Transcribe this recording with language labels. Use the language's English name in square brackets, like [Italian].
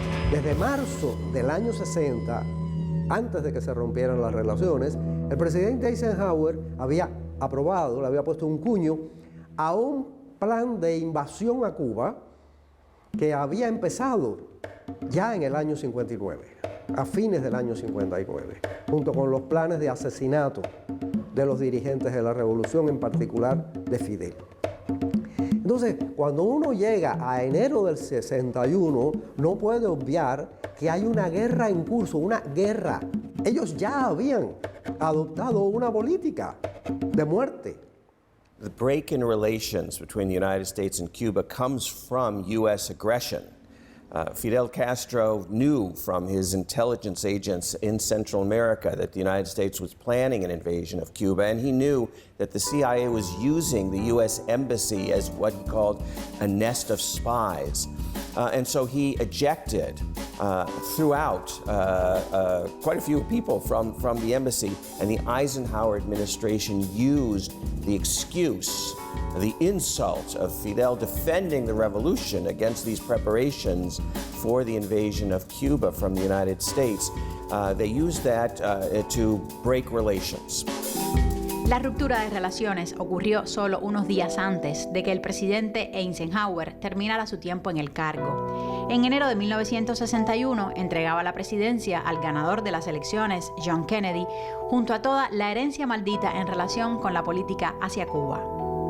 [Spanish] Desde marzo del año 60, antes de que se rompieran las relaciones, el presidente Eisenhower había aprobado, le había puesto un cuño a un plan de invasión a Cuba que había empezado ya en el año 59, a fines del año 59, junto con los planes de asesinato de los dirigentes de la revolución, en particular de Fidel. Entonces, cuando uno llega a enero del 61, no puede obviar que hay una guerra en curso, una guerra. Ellos ya habían adoptado una política de muerte. [English] The break in relations between the United States and Cuba comes from U.S. aggression. Fidel Castro knew from his intelligence agents in Central America that the United States was planning an invasion of Cuba, and he knew that the CIA was using the U.S. embassy as what he called a nest of spies. And so he ejected throughout quite a few people from the embassy, and the Eisenhower administration used the excuse, the insult of Fidel defending the revolution against these preparations for the invasion of Cuba from the United States. They used that to break relations. [Spanish] La ruptura de relaciones ocurrió solo unos días antes de que el presidente Eisenhower terminara su tiempo en el cargo. En enero de 1961 entregaba la presidencia al ganador de las elecciones, John Kennedy, junto a toda la herencia maldita en relación con la política hacia Cuba.